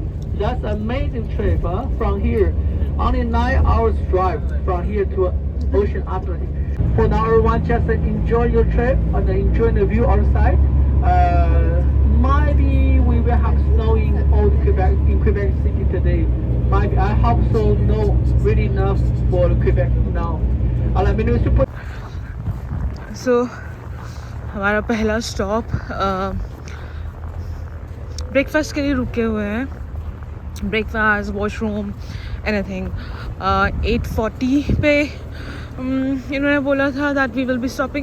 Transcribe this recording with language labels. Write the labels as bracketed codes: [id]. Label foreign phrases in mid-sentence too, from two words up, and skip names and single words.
[en] That's an amazing trip from here. Only 9 hours drive from here to Ocean Atlantic. For now, everyone, just enjoy your trip and enjoy the view outside. Maybe we will have snow in Quebec City today. really enough for Quebec now. [fr] Alors, mais nous suppose. [hi] So हमारा पहला स्टॉप ब्रेकफास्ट के लिए रुके हुए हैं. [en] breakfast, washroom, anything. [hi] 8:40 पे इन्होंने बोला था [en] that we will be stopping.